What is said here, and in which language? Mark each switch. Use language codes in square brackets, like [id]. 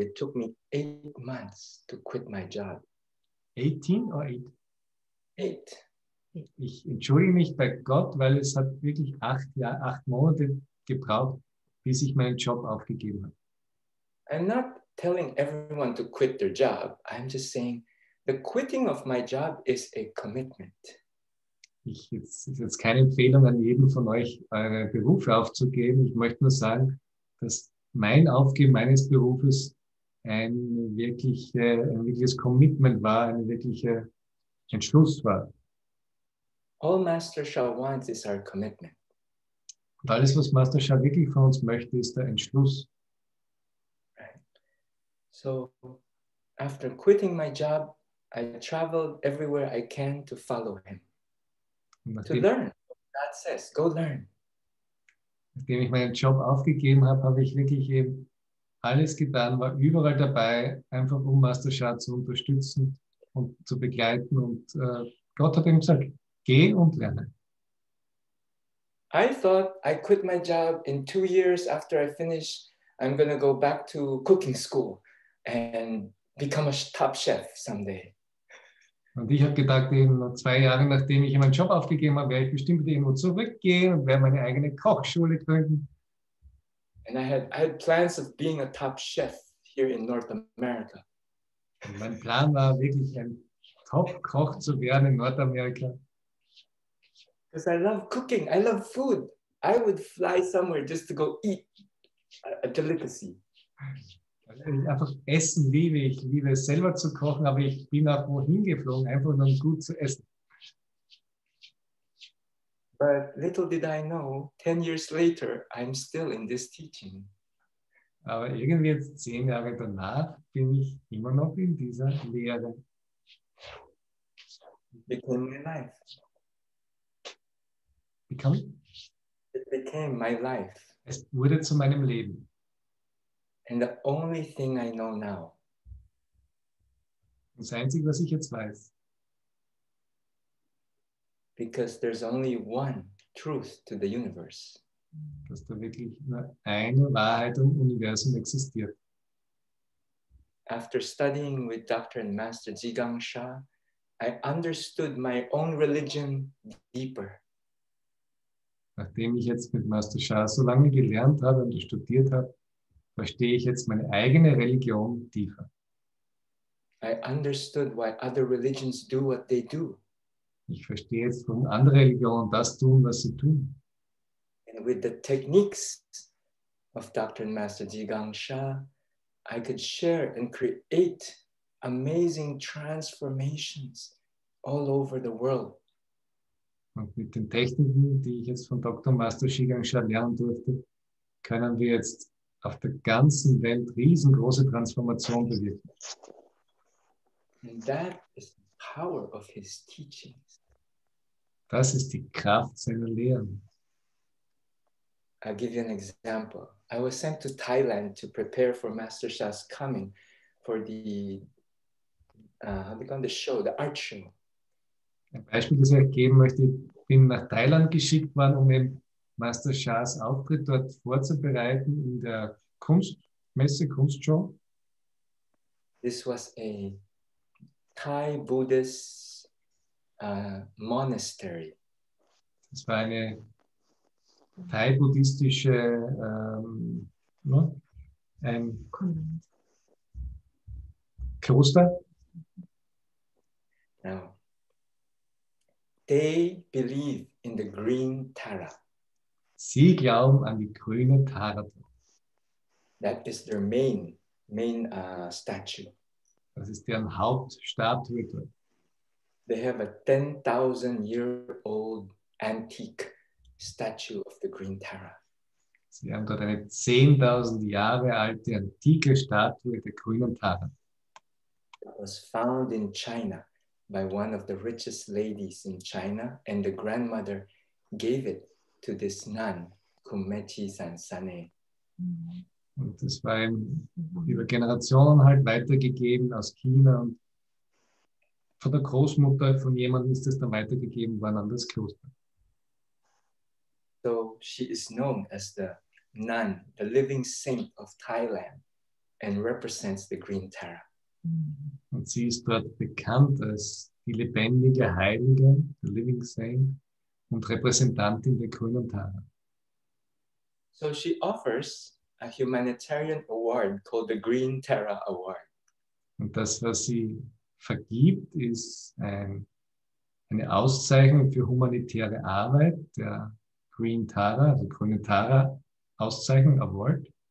[en] It took me 8 months to quit my job. [de] 18 oder 8? 8. Ich entschuldige mich bei Gott, weil es hat wirklich 8 Monate gebraucht, bis ich meinen Job aufgegeben habe. [en] I'm not telling everyone to quit their job. I'm just saying the quitting of my job is a commitment. [de] Es ist jetzt keine Empfehlung an jeden von euch, eure Berufe aufzugeben. Ich möchte nur sagen, dass mein Aufgeben meines Berufes ein wirkliches Commitment war, ein wirklicher Entschluss war. [en] All Master Sha wants is our commitment. [de] Und alles, was Master Sha wirklich von uns möchte, ist der Entschluss. [en] Right. So after quitting my job, I traveled everywhere I can to follow him. To learn. God says, go learn. [de] Nachdem ich meinen Job aufgegeben habe, habe ich wirklich eben alles getan, war überall dabei, einfach um Master Sha zu unterstützen und zu begleiten. Und Gott hat ihm gesagt, geh und lerne. [en] I thought I quit my job in 2 years after I finish. I'm going to go back to cooking school and become a top chef someday. [de] Und ich habe gedacht, eben noch 2 Jahre, nachdem ich meinen Job aufgegeben habe, werde ich bestimmt irgendwo zurückgehen und werde meine eigene Kochschule gründen. [en] And I had plans of being a top chef here in North America. [de] Und mein Plan war wirklich ein Top-Koch zu werden in Nordamerika. [en] Because I love cooking, I love food. I would fly somewhere just to go eat a delicacy. [de] Weil ich einfach Essen liebe. Ich liebe es selber zu kochen, aber ich bin auch wohin geflogen, einfach nur um gut zu essen. [en] But little did I know, 10 years later, I'm still in this teaching. [de] Aber irgendwie jetzt 10 Jahre danach bin ich immer noch in dieser Lehre. [en] It became my life. It became my life. [de] Es wurde zu meinem Leben. [en] And the only thing I know now. [de] Das Einzige, was ich jetzt weiß. [en] Because there's only one truth to the universe. [de] Dass da wirklich nur eine Wahrheit im Universum existiert. [en] After studying with Dr. and Master Jigangsha, I understood my own religion deeper. [de] Nachdem ich jetzt mit Master Sha so lange gelernt habe und studiert habe, verstehe ich jetzt meine eigene Religion tiefer. [en] I understood why other religions do what they do. [de] Ich verstehe jetzt, warum andere Religionen das tun, was sie tun. [en] And with the techniques of Dr. and Master Jigangsha, I could share and create amazing transformations all over the world. [de] Und mit den Techniken, die ich jetzt von Dr. Master Jigangsha lernen durfte, können wir jetzt auf der ganzen Welt riesengroße Transformation bewirken. [en] And that is the power of his teachings. [de] Das ist die Kraft seiner Lehren. [en] I'll give you an example. I was sent to Thailand to prepare for Master Sha's coming for the show, the art show. [de] Ein Beispiel, das ich euch geben möchte, ich bin nach Thailand geschickt worden, um eben Master Shas Auftritt dort vorzubereiten in der Kunstmesse, Kunstshow. [en] This was a Thai Buddhist monastery. [de] Das war eine thai-buddhistische ein Kloster. [en] Now, they believe in the green Tara. [de] Sie glauben an die grüne Tara. [en] That is their main statue. [de] Das ist deren Hauptstatue. [en] They have a 10,000-year-old antique statue of the green Tara. [de] Sie haben dort eine 10.000 Jahre alte antike Statue der grünen Tara. [en] It was found in China by one of the richest ladies in China, and the grandmother gave it to this nun, Kumechi Sansane. [de] Und das war ihm über Generationen halt weitergegeben aus China. Und von der Großmutter von jemandem ist es dann weitergegeben worden an das Kloster. [en] So she is known as the nun, the living saint of Thailand, and represents the green Tara. [de] Und sie ist dort bekannt als die lebendige Heilige, [en] the living saint, [de] und Repräsentantin der grünen Tara. [en] So she offers a humanitarian award called the Green Tara Award. [de] Und das, was sie vergibt, ist eine Auszeichnung für humanitäre Arbeit, der Green Tara, also grüne Tara Auszeichnung, Award.